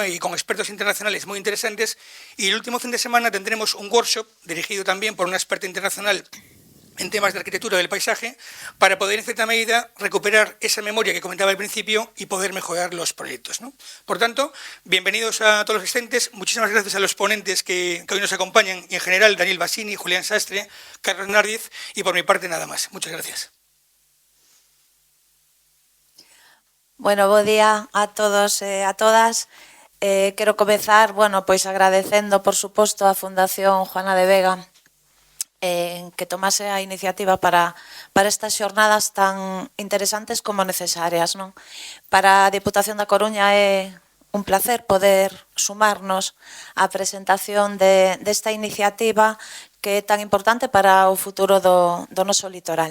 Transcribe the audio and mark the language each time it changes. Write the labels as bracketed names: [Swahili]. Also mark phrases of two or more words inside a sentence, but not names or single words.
[Spanish] Y con expertos internacionales muy interesantes. Y el último fin de semana tendremos un workshop dirigido también por una experta internacional en temas de arquitectura del paisaje, para poder en cierta medida recuperar esa memoria que comentaba al principio y poder mejorar los proyectos, ¿no? Por tanto, bienvenidos a todos los asistentes, muchísimas gracias a los ponentes que hoy nos acompañan, y en general Daniel Bassini, Julián Sastre, Carlos Nardiz, y por mi parte nada más. Muchas gracias. Bueno, [Galician] bo día a todos e a todas. Quero comezar, pois agradecendo, por suposto, a Fundación Juana de Vega que tomase a iniciativa para estas xornadas tan interesantes como necesarias, non? Para a Diputación da Coruña é un placer poder sumarnos á presentación desta iniciativa que é tan importante para o futuro do noso litoral.